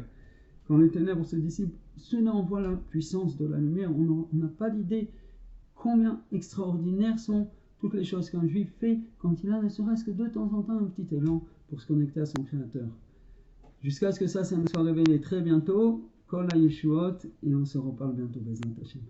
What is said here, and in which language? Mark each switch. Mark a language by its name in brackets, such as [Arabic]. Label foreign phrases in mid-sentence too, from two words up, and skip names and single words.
[French] Quand les ténèbres se dissipent, cela envoie la puissance de la lumière. On n'a pas d'idée combien extraordinaires sont toutes les choses qu'un juif fait quand il a ne serait-ce que de temps en temps un petit élan pour se connecter à son Créateur. Jusqu'à ce que ça nous soit révélé très bientôt. [Hebrew] כל הישועות, [French] et on se reparle bientôt, [Hebrew] בעזרת השם.